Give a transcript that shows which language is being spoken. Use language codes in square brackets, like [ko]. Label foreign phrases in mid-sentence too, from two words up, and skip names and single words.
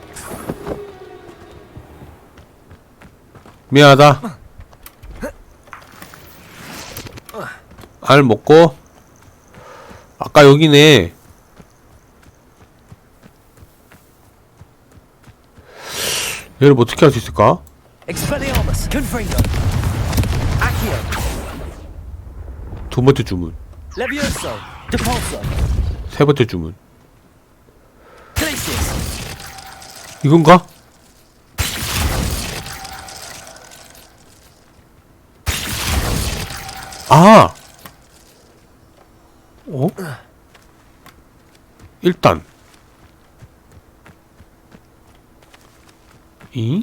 [ko] 미안하다. 알 먹고. 아까 여기네. 얘를 뭐 어떻게 할 수 있을까? Expelliarmus. Confringo. Accio. 두 번째 주문. Levioso. Depulso. 세 번째 주문. Glacius. 이건가? 아! 어? 일단 이?